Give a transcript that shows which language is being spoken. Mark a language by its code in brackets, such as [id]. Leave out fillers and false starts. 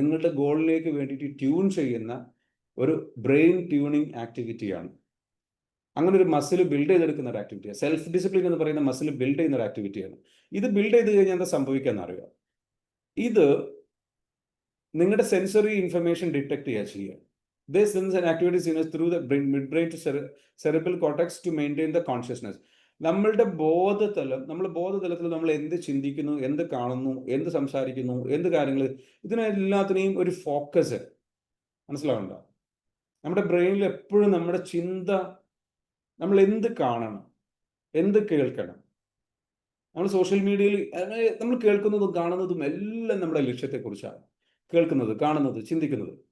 [ml] നിങ്ങളുടെ ഗോളിലേക്ക് വേണ്ടിയിട്ട് ട്യൂൺ ചെയ്യുന്ന ഒരു ബ്രെയിൻ ട്യൂണിങ് ആക്ടിവിറ്റിയാണ്. അങ്ങനെ ഒരു മസിൽ ബിൽഡ് ചെയ്തെടുക്കുന്ന ഒരു ആക്ടിവിറ്റിയാണ്. സെൽഫ് ഡിസിപ്ലിൻ എന്ന് പറയുന്ന മസിൽ ബിൽഡ് ചെയ്യുന്ന ഒരു ആക്ടിവിറ്റിയാണ്. ഇത് ബിൽഡ് ചെയ്ത് കഴിഞ്ഞാൽ എന്താ സംഭവിക്കാന്ന് അറിയാം. ഇത് നിങ്ങളുടെ സെൻസറി ഇൻഫർമേഷൻ ഡിറ്റക്ട് ചെയ്യുക. [en] This is an activity seen as through the midbrain to cerebral cortex to maintain the consciousness. [ml] നമ്മളുടെ ബോധതലത്തിൽ നമ്മൾ എന്ത് ചിന്തിക്കുന്നു, എന്ത് കാണുന്നു, എന്ത് സംസാരിക്കുന്നു, എന്ത് കാര്യങ്ങൾ, ഇതിനെല്ലാത്തിനെയും ഒരു ഫോക്കസ് മനസ്സിലാവുന്നുണ്ടോ? നമ്മുടെ ബ്രെയിനിൽ എപ്പോഴും നമ്മുടെ ചിന്ത, നമ്മൾ എന്ത് കാണണം, എന്ത് കേൾക്കണം, നമ്മൾ സോഷ്യൽ മീഡിയയിൽ നമ്മൾ കേൾക്കുന്നതും കാണുന്നതും എല്ലാം നമ്മുടെ ലക്ഷ്യത്തെക്കുറിച്ചാണ്. കേൾക്കുന്നത്, കാണുന്നത്, ചിന്തിക്കുന്നത്,